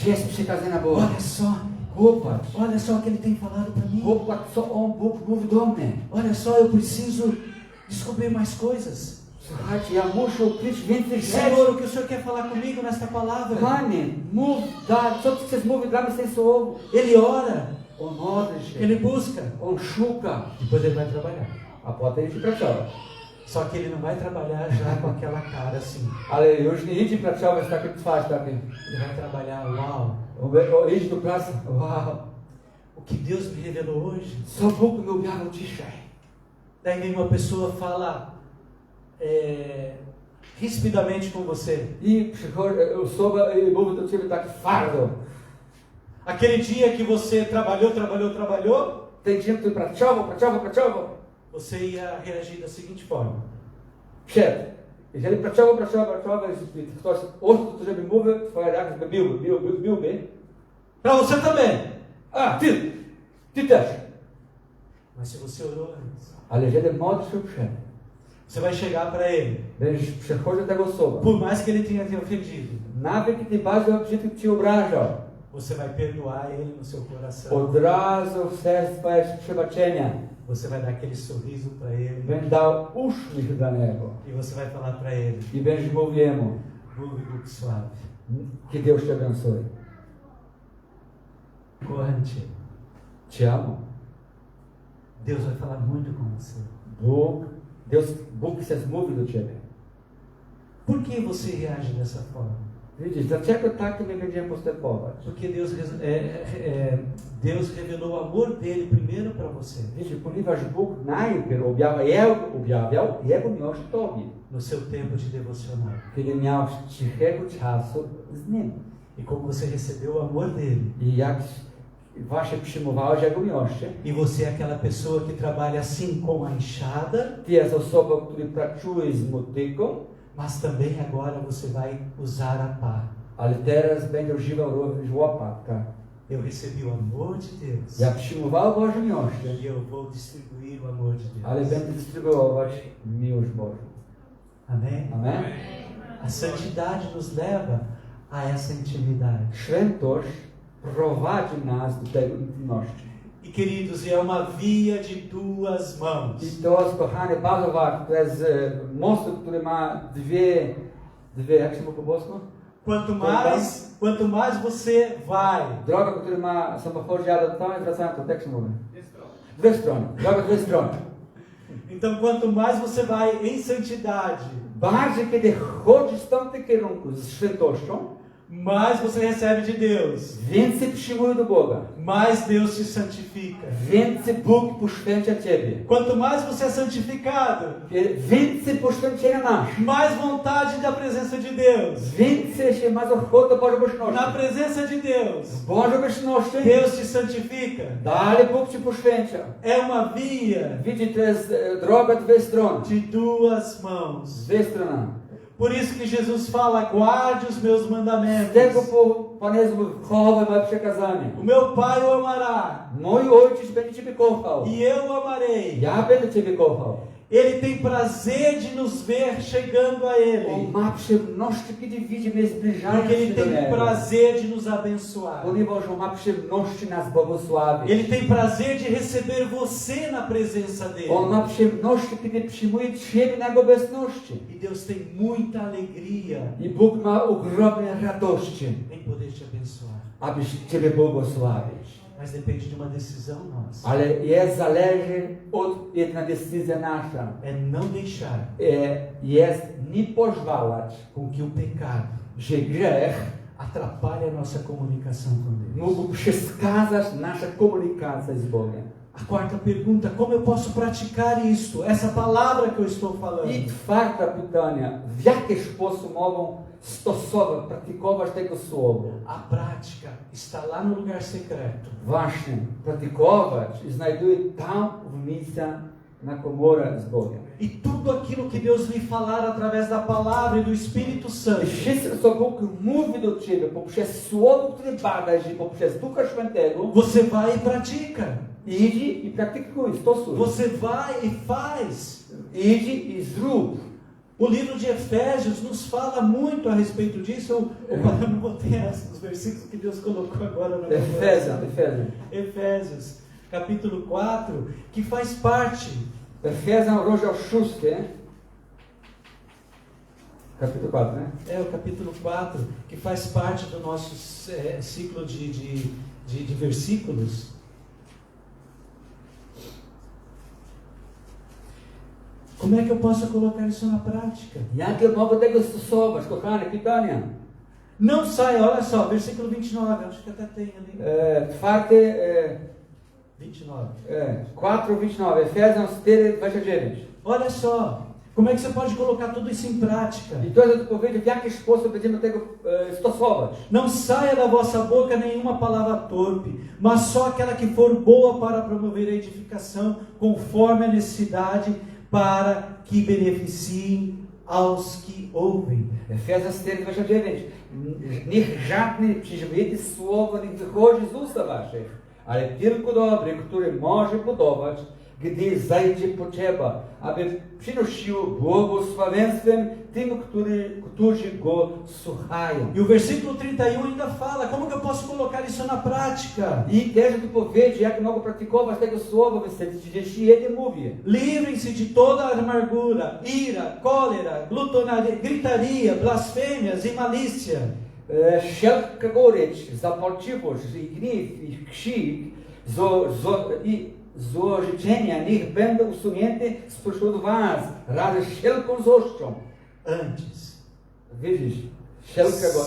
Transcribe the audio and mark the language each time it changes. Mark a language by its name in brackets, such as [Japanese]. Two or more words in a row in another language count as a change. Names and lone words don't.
[Polish] Gdzie jest przykazania Boże? [Portuguese] Olha só, [Polish] Popatrz, [Portuguese] olha só o que ele tem falado para mim. [Polish] popatrz co Bóg mówi do mnie. [Portuguese] Olha só, eu preciso descobrir mais coisas. [Polish] Słuchajcie, ja muszę ukryć więcej rzeczy. [Portuguese] Senhor, o que o Senhor quer falar comigo nesta palavra? [Polish] Panie, mów, co Ty chcesz mówić dla mnie z tym słowem? [Portuguese] Ele ora, [Polish] On modli się, [Portuguese] ele busca, [Polish] on szuka, [Portuguese] depois ele vai trabalhar. [Polish] a potem idzie pracować. [Portuguese] Só que ele não vai trabalhar já com aquela cara assim. [Polish] Ale już nie idzie pracować z takim twarz takim. [Portuguese] Ele vai trabalhar, uau, [Polish] On idzie do pracy, wow, [Portuguese] o que Deus me revelou hoje. [Polish] co Bóg mi objawił dzisiaj. [Portuguese] Daí vem uma pessoa fala rispidamente com você. [Polish] I przychodzi osoba i mówi do Ciebie tak twardo. [Portuguese] Aquele dia que você trabalhou, [Polish] Ten dzień, który pracował, [Portuguese] você ia reagir da seguinte forma. [Polish] przed. Jeżeli pracował, i ktoś ostro, żeby mówił, Twoja reakcja byłby. [Portuguese] Para você também. A, [Polish] Ty też. [Portuguese] Mas se você orou antes, [Polish] Ale jeżeli modlisz się przed, [Portuguese] você vai chegar para ele. [Polish] będziesz przechodził tego osoba. [Portuguese] Por mais que ele tenha te ofendido, [Polish] Nawet kiedy bardzo obrzydliwie Cię obrażał, [Portuguese] você vai perdoar ele no seu coração. [Polish] od razu w sercu jest przebaczenia. [Portuguese] Você vai dar aquele sorriso para ele. [Polish] Będę dał uśmiech dla niego. [Portuguese] E você vai falar para ele: [Polish] I będziesz mówił jemu, [Portuguese] Bug suave. que Deus te abençoe. Corante. Te amo. Deus vai falar muito com você. [Polish] Bóg chce mówić do Ciebie. [Portuguese] Por que você reage dessa forma? [Polish] Widzisz, dlaczego tak my będziemy postępować? [Portuguese] Porque Deus revelou o amor dele primeiro para você. [Polish] Widzisz, ponieważ Bóg najpierw objawiał Jego miłość Tobie, [Portuguese] No seu tempo de devocional. [Polish] kiedy miałeś cichego czasu z Nim. [Portuguese] E como você recebeu o amor dele. [Polish] I jak właśnie przyjmowałeś Jego miłość, [Portuguese] E você é aquela pessoa que trabalha assim com a enxada, [Polish] Ty jest osobą, która pracuje z motyką, [Portuguese] mas também agora você vai usar a pá. [Polish] ale teraz będzie używał również łopatka. [Portuguese] Eu recebi o amor de Deus. [Polish] Ja przyjmował Bożą miłość, [Portuguese] E eu vou distribuir o amor de Deus. [Polish] ale będę dystrybuować miłość Bożą. [Portuguese] Amém? [Polish] Amen? [Portuguese] A santidade nos leva a essa intimidade. [Polish] Świętość prowadzi nas do tej intymności. [Portuguese] E queridos, é uma via de duas mãos. [Polish] I to jest, kochane, bardzo ważne. To jest most, który ma dwie, jak się mówi po polsku? [Portuguese] Quanto mais você vai, [Polish] Droga, która ma samochód, jadą tam i wracają, to jak się mówi? Dwie strony. Droga, dwie strony. [Portuguese] então quanto mais você vai em santidade, [Polish] Bardziej, kiedy chodzisz w tamtym kierunku z świętością, [Portuguese] mais você recebe de Deus, [Polish] więcej przyjmuje do Boga. [Portuguese] mais Deus te santifica. [Polish] Więcej Bóg poświęca Ciebie. [Portuguese] Quanto mais você é santificado, [Polish] Więcej poświęcenia masz. [Portuguese] mais vontade da presença de Deus. [Polish] Więcej się masz ochotę Bożej Na obecności. [Portuguese] presença de Deus, [Polish] W Bożej obecności [Portuguese] Deus te santifica. [Polish] dalej Bóg Ci poświęca. [Portuguese] É uma via [Polish] Widzisz, to jest droga dwie strony. [Portuguese] de duas mãos. [Polish] Dwie strony. [Portuguese] Por isso que Jesus fala: guarde os meus [Polish] Z [Portuguese] mandamentos. [Polish] tego Pan Jezus mówi, chowaj moje przekazanie. [Portuguese] O meu Pai o amará, [Polish] Mój Ojciec będzie Ciebie kochał. [Portuguese] e eu o amarei. [Polish] Ja będę Ciebie kochał. [Portuguese] Ele tem prazer de nos ver chegando a [Polish] On [Portuguese] Ele, [Polish] ma przyjemności, kiedy widzi mnie zbliżając [Portuguese] porque [Polish] się [Portuguese] Ele [Polish] do [Portuguese] tem [Polish] Niego. [Portuguese] prazer de nos abençoar. [Polish] Ponieważ On ma przyjemności nas błogosławić. [Portuguese] Ele tem prazer de receber você na presença [Polish] On [Portuguese] dele. [Polish] ma przyjemności, kiedy przyjmuje Ciebie na Jego obecności. [Portuguese] E Deus tem muita alegria [Polish] I Bóg ma ogromne radości, [Portuguese] em poder te abençoar. [Polish] abyś Ciebie błogosławić. [Portuguese] Mas depende de uma decisão nossa. [Polish] Ale jest zależy od jedna decyzja nasza. [Portuguese] É não deixar [Polish] Jest nie pozwalać, [Portuguese] com que o pecado [Polish] że grzech [Portuguese] atrapalhe a nossa comunicação com Deus. [Polish] mógł przeszkadzać nasza komunikacja z Bogiem. [Portuguese] A quarta pergunta, como eu posso praticar isto? Essa palavra que eu estou falando. [Polish] I czwarte pytanie, w jaki sposób mogą stosować, praktykować tego słowa? [Portuguese] A prática está lá no lugar secreto. [Polish] Właśnie, praktykować i znajduje tam w miejscu na komorę z Bogiem. [Portuguese] E tudo aquilo que Deus lhe falar através da palavra e do Espírito Santo, [Polish] I wszystko, co Bóg mówi do Ciebie poprzez słowo, które badasz i poprzez Ducha Świętego, [Portuguese] você vai e pratica. [Polish] idź i praktykuj, stosuj. [Portuguese] Você vai e faz. [Polish] Idź i zrób. [Portuguese] O livro de Efésios nos fala muito a respeito disso. Eu não botei os versículos que Deus colocou agora na minha Efésios. Efésios, capítulo 4, que faz parte. [Polish] Efésios, rozdział 6. [Portuguese] Capítulo 4, né? É o capítulo 4, que faz parte do nosso ciclo de versículos. Como é que eu posso colocar isso na prática? [Polish] Jak ja mogę tego stosować, kochane, pytania? [Portuguese] Não saia, olha só, versículo 29, acho que até tem ali. 29. 4:29, Efésios 4:29. Olha só, como é que você pode colocar tudo isso em prática? [Polish] I to jest odpowiedź, w jaki sposób będziemy tego stosować. [Portuguese] Não saia da vossa boca nenhuma palavra torpe, mas só aquela que for boa para promover a edificação, conforme a necessidade, para que beneficiem aos que ouvem. Efésios 4:29. [Polish] Niech żadne przyzwoite słowo nie wychodzi z ust waszych, ale tylko dobre, które może budować, gdy zajdzie potrzeba, aby przynosiło błogosławieństwem tym, którzy go słuchają. [Portuguese] E o versículo 31 ainda fala, como que eu posso colocar isso na prática? [Polish] I też tu powiedzie, jak mogą praktykować tego słowa, w 31 mówi. [Portuguese] Livrem-se de toda amargura, ira, cólera, glutonaria, gritaria, blasfêmias e malícia. [Polish] Wszelka gorycz, zapalczywość i gniew i krzyk złe życzenia niech będą usunięte spośród was razem z wszelką złością. [Portuguese] Antes, [Polish] Widzisz, wszelka gorycz.